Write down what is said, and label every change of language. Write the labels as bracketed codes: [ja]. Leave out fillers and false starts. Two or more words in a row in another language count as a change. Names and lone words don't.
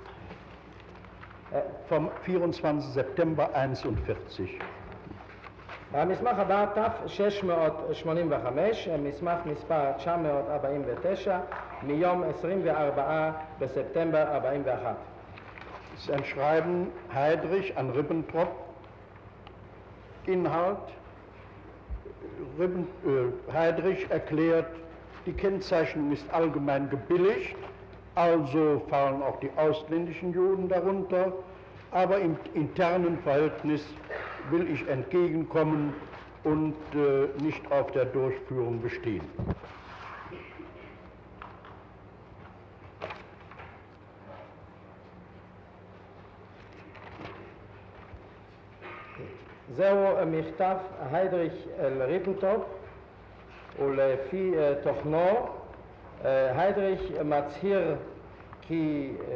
[de] vom 24 September 41. [he] המסמך הבא ת' 685, מסמך מספר 949, מיום 24 בספטמבר 41. [de] Das ist ein Schreiben Heydrich an Ribbentrop. Inhalt: Heydrich erklärt, die Kennzeichnung ist allgemein gebilligt, also fallen auch die ausländischen Juden darunter, aber im internen Verhältnis will ich entgegenkommen und nicht auf der Durchführung bestehen. [he] זהו מכתב היידריך אל ריבנטרופ, ולפי תוכנו היידריך מצהיר כי